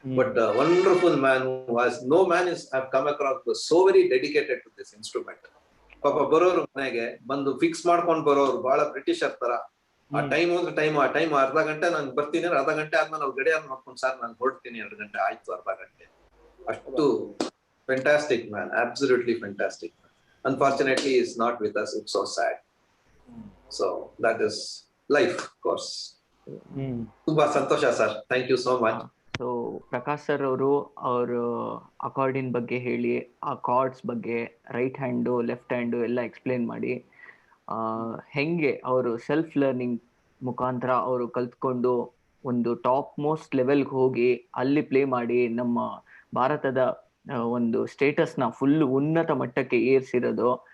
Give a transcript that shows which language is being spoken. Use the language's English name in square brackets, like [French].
[English] But wonderful man was no man is have come across so very dedicated to this instrument. [Kannada] ಪಾಪ ಬರೋರು ಮನೆಗೆ ಬಂದು fix ಮಾಡ್ಕೊಂಡು ಬರೋರು, ಬಹಳ ಬ್ರಿಟಿಷರ್ ತರ. ಆ ಟೈಮ್ ಹೋದ್ರೆ ಆ ಟೈಮ್ ಅರ್ಧ ಗಂಟೆ ನಾನು ಬರ್ತೀನಿ, ಅರ್ಧ ಗಂಟೆ ಆದ್ಮೇಲೆ ಅವ್ರು ಗಡಿಯಾರ ನೋಡ್ಕೊಂಡು ಸರ್ ನಾನು ಹೊರಡ್ತೀನಿ, 2 ಗಂಟೆ ಆಯ್ತು, ಅರ್ಧ ಗಂಟೆ. [English] ಅಷ್ಟು fantastic man, absolutely fantastic. Unfortunately is not with us. It's so sad. So that is life, of course. [Kannada] ತುಂಬಾ ಸಂತೋಷ sir. [English] Thank you so much. [Kannada] So Prakash sir ಅವರು ಅಕಾರ್ಡಿನ್ ಬಗ್ಗೆ ಹೇಳಿ, ಆ ಕಾರ್ಡ್ಸ್ ಬಗ್ಗೆ, ರೈಟ್ ಹ್ಯಾಂಡು ಲೆಫ್ಟ್ ಹ್ಯಾಂಡು ಎಲ್ಲ ಎಕ್ಸ್ಪ್ಲೇನ್ ಮಾಡಿ, ಹೆಂಗೆ ಅವರು ಸೆಲ್ಫ್ ಲರ್ನಿಂಗ್ ಮುಖಾಂತರ ಅವರು ಕಲ್ತ್ಕೊಂಡು ಒಂದು ಟಾಪ್ ಮೋಸ್ಟ್ ಲೆವೆಲ್ಗೆ ಹೋಗಿ ಅಲ್ಲಿ ಪ್ಲೇ ಮಾಡಿ ನಮ್ಮ ಭಾರತದ ಒಂದು ಸ್ಟೇಟಸ್ನ ಫುಲ್ ಉನ್ನತ ಮಟ್ಟಕ್ಕೆ ಏರಿಸಿರೋದು